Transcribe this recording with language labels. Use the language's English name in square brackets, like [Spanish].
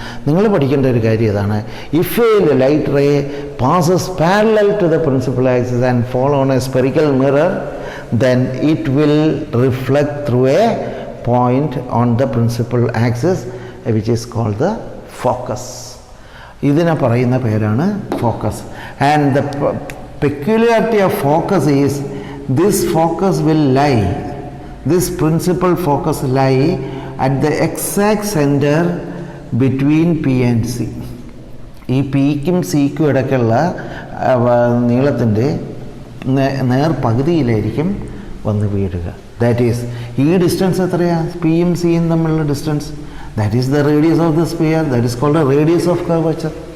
[Malayalam] നിങ്ങൾ പഠിക്കേണ്ട ഒരു കാര്യം ഇതാണ്: [English] If a light ray passes parallel to the principal axis and fall on a spherical mirror, then it will reflect through a point on the principal axis, which is called the focus. [Malayalam] ഇതിനെ പറയുന്ന പേരാണ് focus. [English] And the peculiarity of focus is this focus will lie, this principal focus lie at the exact center between P and C. [Malayalam] ഈ പിക്കും സിക്കും ഇടയ്ക്കുള്ള നീളത്തിൻ്റെ നേർ പകുതിയിലായിരിക്കും വന്ന് വീഴുക. [English] that is [Malayalam] ഈ ഡിസ്റ്റൻസ് എത്രയാണ്? പിയും സിയും തമ്മിലുള്ള distance. [English] That is the radius of the sphere. That is called a radius of curvature.